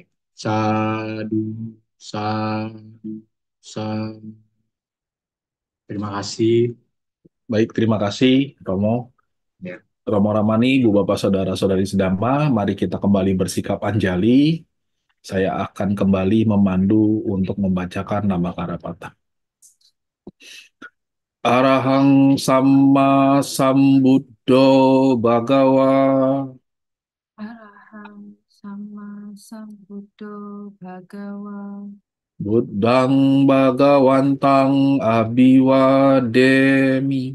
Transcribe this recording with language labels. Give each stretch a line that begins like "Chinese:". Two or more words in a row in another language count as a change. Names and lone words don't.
Pali: Sadu, sadu, sadu.
Indonesian: Terima kasih. Baik, terima kasih Romo. Ya. Romo Ramani, Bu Bapak Saudara-saudari sedama, mari kita kembali bersikap anjali. Saya akan kembali memandu untuk membacakan nama Karapata.
Pali: Arahang Sama Sambuddho Bhagawa Araham sama Sambuddho Bhagawa. Buddhang Bhagawantang Abhiwademi